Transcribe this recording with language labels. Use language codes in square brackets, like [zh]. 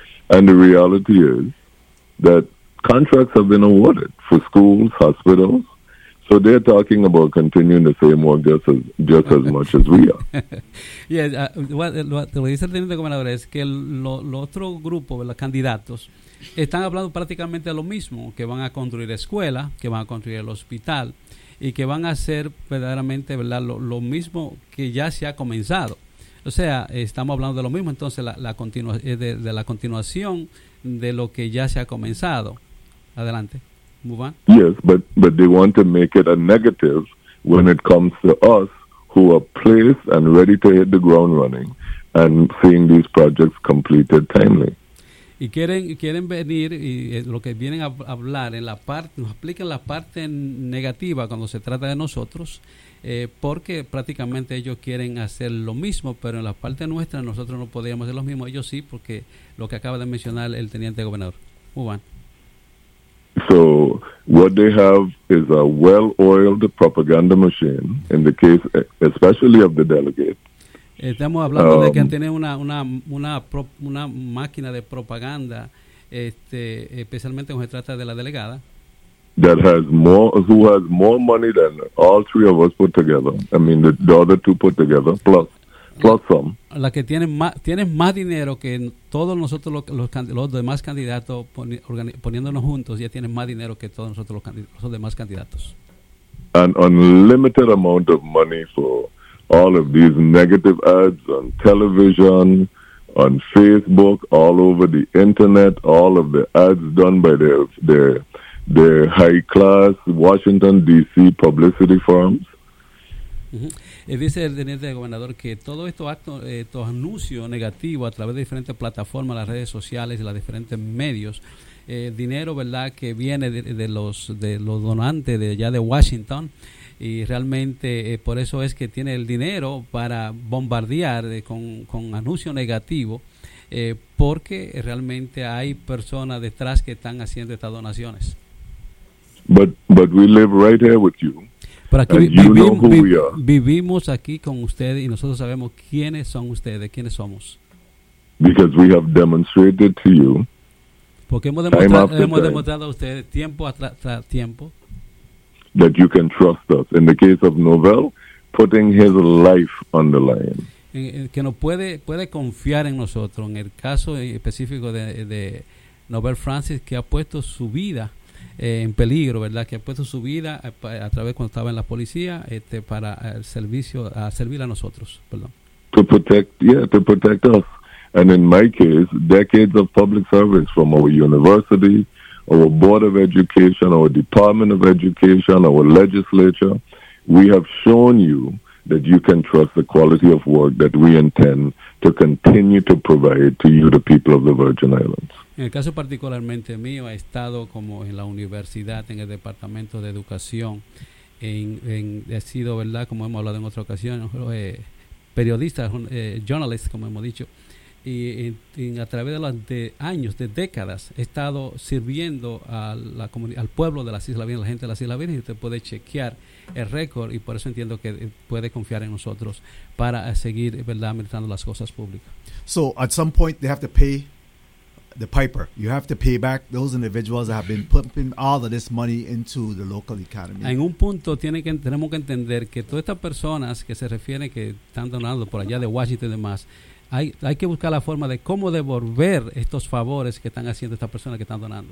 [en] And the reality is that contracts have been awarded for schools, hospitals. So they're talking about continuing the same work just as much as we are. [es] Yeah, lo dice el teniente gobernador es que el otro grupo, los candidatos, están hablando prácticamente lo mismo, que van a construir escuela, que van a construir el hospital, y que van a hacer verdaderamente, ¿verdad?, lo mismo que ya se ha comenzado. O sea, estamos hablando de lo mismo, entonces la la continuación de lo que ya se ha comenzado. Adelante. [en] Move on. Yes, but they want to make it a negative when it comes to us, who are placed and ready to hit the ground running and seeing these projects completed timely. [es] Y quieren venir, y lo que vienen a hablar en la parte, nos aplican la parte negativa cuando se trata de nosotros, porque prácticamente ellos quieren hacer lo mismo, pero en la parte nuestra nosotros no podríamos hacer lo mismo, ellos sí, porque lo que acaba de mencionar el teniente gobernador. [en] Move on. So what they have is a well-oiled propaganda machine, in the case especially of the delegate. [es] Estamos hablando de que tiene una máquina de propaganda, especialmente cuando se trata de la delegada. [en] Who has more money than all three of us put together. I mean, the other two put together, plus some. [es] La que tiene más dinero que todos nosotros los demás candidatos, poniéndonos juntos, ya tiene más dinero que todos nosotros los demás candidatos. [en] An unlimited amount of money for all of these negative ads on television, on Facebook, all over the internet, all of the ads done by their high class Washington D.C. publicity firms. Uh-huh. [es] Dice el teniente gobernador que todos estos anuncios negativos a través de diferentes plataformas, las redes sociales y los diferentes medios, dinero, verdad, que viene de los donantes de allá de Washington. Y realmente por eso es que tiene el dinero para bombardear con anuncio negativo, porque realmente hay personas detrás que están haciendo estas donaciones. [en] But we live right here with you. [es] Pero aquí vivimos aquí con ustedes, y nosotros sabemos quiénes son ustedes, quiénes somos. [en] Because we have demonstrated to you. [es] Porque hemos demostrado a ustedes tiempo tras tiempo [en] that you can trust us. In the case of Novell, putting his life on the line. [es] Que no puede confiar en nosotros. En el caso específico de Novell Francis, que ha puesto su vida en peligro, ¿verdad? Que ha puesto su vida a través cuando estaba en la policía, para el servicio, a servir a nosotros. Perdón. [en] To protect, to protect us. And in my case, decades of public service from our university, our Board of Education, our Department of Education, our legislature, we have shown you that you can trust the quality of work that we intend to continue to provide to you, the people of the Virgin Islands. [es] En el caso particularmente mío, he estado como en la universidad, en el Departamento de Educación, he sido, ¿verdad?, como hemos hablado en otra ocasión, periodista, journalist, como hemos dicho, y a través de décadas he estado sirviendo a la al pueblo de las Islas Vírgenes, la gente de las Islas Vírgenes, y usted puede chequear el récord, y por eso entiendo que puede confiar en nosotros para seguir, ¿verdad?, administrando las cosas públicas. [en] So at some point they have to pay the piper. You have to pay back those individuals that have been pumping all of this money into the local economy. [es] En un punto tenemos que entender que todas estas personas que se refieren, que están donando por allá de Washington y demás, Hay que buscar la forma de cómo devolver estos favores que están haciendo estas personas que están donando.